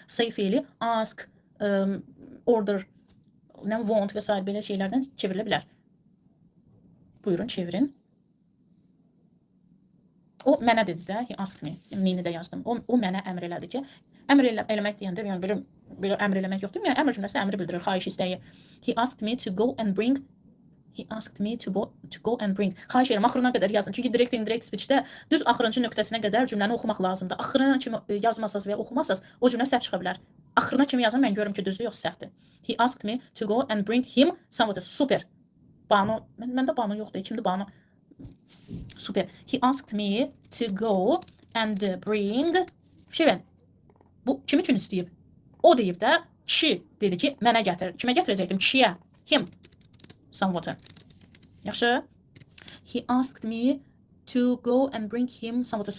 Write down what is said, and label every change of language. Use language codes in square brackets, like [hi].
[az] Say fiili ask, order, want və s. belə şeylərdən çevrilə bilər. Buyurun, çevirin. O mənə dedi də, [en] he asked me. [az] Me-ni də yazdım. O mənə əmr elədi ki, əmr eləmək deyəndə, yəni belə əmr eləmək yoxdur. Yəni əmr cümləsi əmri bildirir, xahiş, istəyi. [en] He asked me to go and bring. He asked me to go and bring. [az] Xahiş edirəm, axırına qədər yazın. Çünki direct indirect speechdə düz axırıncı nöqtəsinə qədər cümləni oxumaq lazımdır. Axırına kimi yazmasaz və oxumasaz o cümlə səhv çıxa bilər. Axırına kimi yazın, mən görürüm ki, düzdür, yox səhvdir. [en] He asked me to go and bring him some water. [az] Super. Banu, məndə Banu yoxdur. Kimdir Banu? Super. [en] He asked me to go and bring. [az] Şirin. Bu kim üçün istəyib? O deyib də, kişi dedi ki, mənə gətir. Kimə gətirəcəkdim? Kişiyə. Him. [en] Some water. [az] Yaxşı. [en] He asked me to go and bring him some water.